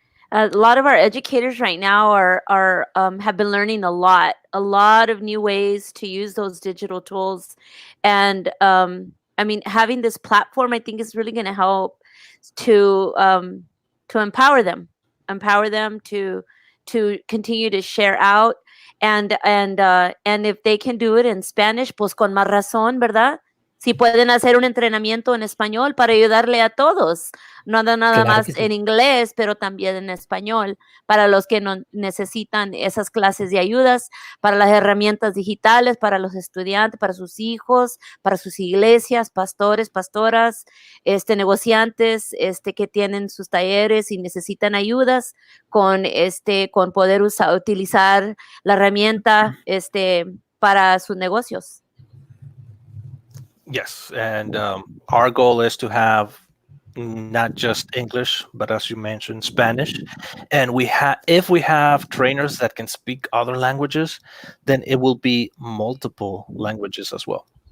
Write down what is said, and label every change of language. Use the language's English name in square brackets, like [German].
[English] A lot of our educators right now are have been learning a lot of new ways to use those digital tools, and I mean, having this platform, I think, is really going to help to empower them to continue to share out, and if they can do it in Spanish, [Spanish] pues con más razón, ¿verdad? Si pueden hacer un entrenamiento en español para ayudarle a todos, no nada Claro más que sí. en inglés, pero también en español, para los que no necesitan esas clases de ayudas, para las herramientas digitales, para los estudiantes, para sus hijos, para sus iglesias, pastores, pastoras, negociantes, que tienen sus talleres y necesitan ayudas con poder utilizar la herramienta, para sus negocios. [English] Yes, and our goal is to have not just English, but as you mentioned, Spanish. And if we have trainers that can speak other languages, then it will be multiple languages as well.